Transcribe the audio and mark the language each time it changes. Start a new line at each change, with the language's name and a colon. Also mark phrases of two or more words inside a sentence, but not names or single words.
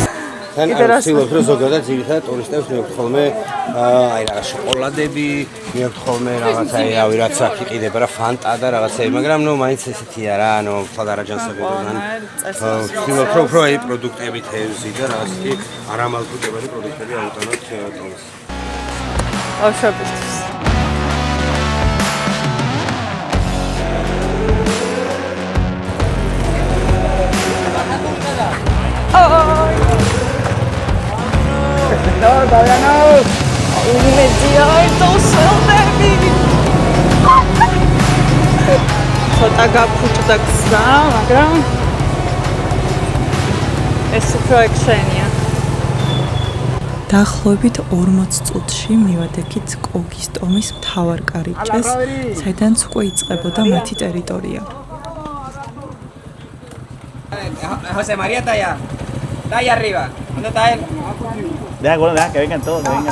Georgian: თან ვცდილობ რომ ზოგადად ძირითადად ტურისტებს მიაქვთ ხოლმე აი რაღაც შოკოლადები, მიაქვთ ხოლმე რაღაც აი რავი რაც აქ იყიდება რა ფანტა და რაღაცები, მაგრამ ნუ მაინც ესეთია რა, ანუ ფლადარაჯანსებიდან. ვცდილობ რომ უფრო აი პროდუქტები თევზი და რაღაც კი არამალფუტებადი პროდუქტები ავუტანოთ ტომს. ბავშვებისთვის.
Spanish: No, Dayana.
English: Immediate selfie.
Georgian: ცოტა გაფუჭდა გზა, მაგრამ ეს უფრო ექშენია. დაახლოებით 40 წუთში მივადგეთ კოგის ტომის მთავარ კარიბჭეს, საიდანაც უკვე იწყებოდა მათი ტერიტორია.
Spanish: José María está allá. Está allá arriba. ¿Dónde está él? Deja que vengan todos, que vengan.